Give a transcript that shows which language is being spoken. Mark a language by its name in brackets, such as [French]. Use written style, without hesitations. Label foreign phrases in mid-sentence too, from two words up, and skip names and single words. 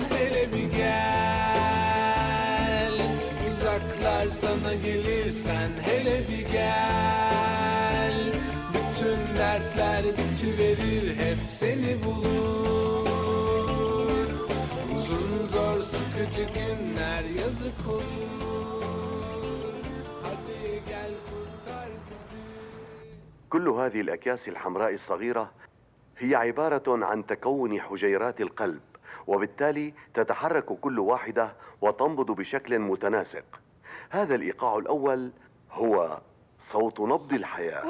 [Turkish] Hele bir gel, uzaklar sana gelirsen hele bir gel. Bütün dertler bitiverir, hep seni bulur. Uzun zor sıkıcı günler yazık olur. Hadi gel kurtar bizi. [Arabic] كل هذه الأكياس الحمراء الصغيرة هي عبارة عن تكون حجيرات القلب، وبالتالي تتحرك كل واحدة وتنبض بشكل متناسق. هذا الإيقاع الأول هو صوت نبض الحياة.